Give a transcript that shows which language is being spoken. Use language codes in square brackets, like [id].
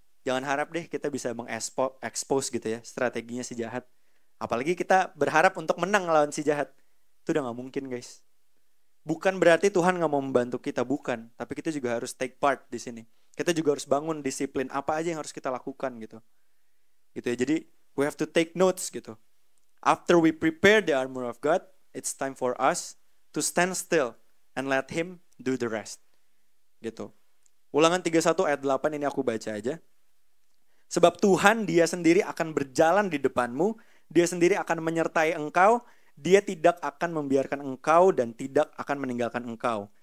[id] Jangan harap deh kita bisa mengekspos gitu ya strateginya si jahat. Apalagi kita berharap untuk menang lawan si jahat. Itu udah gak mungkin guys. Bukan berarti Tuhan gak mau membantu kita, bukan. Tapi kita juga harus [en] take part [id] di sini. Kita juga harus bangun disiplin apa aja yang harus kita lakukan gitu. Gitu ya. Jadi [en] we have to take notes gitu. After we prepare the armor of God, it's time for us to stand still and let Him do the rest. [id] Gitu. Ulangan 31 ayat 8 ini aku baca aja. Sebab Tuhan dia sendiri akan berjalan di depanmu, dia sendiri akan menyertai engkau, dia tidak akan membiarkan engkau dan tidak akan meninggalkan engkau.